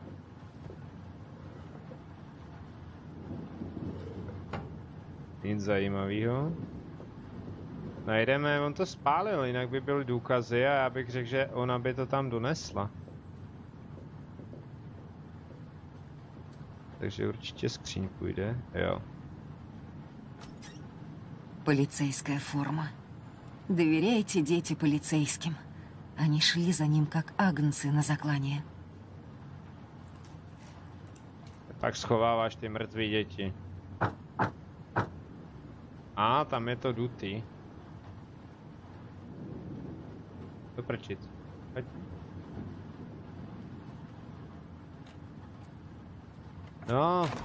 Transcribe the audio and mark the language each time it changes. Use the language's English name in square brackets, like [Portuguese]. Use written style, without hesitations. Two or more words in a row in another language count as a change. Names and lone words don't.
[Czech] Nic zajímavého. Najdeme, on to spálil, jinak by byly důkazy a já bych řekl, že ona by to tam donesla. Takže určitě skříň půjde, jo. [Russian] Полицейская форма. Доверяйте, дети, полицейским. Они шли за ним, как агнцы на заклание. [Czech] Tak schováváš ty mrtvé děti. A tam je to dutý. Doprčit. Pojď. No.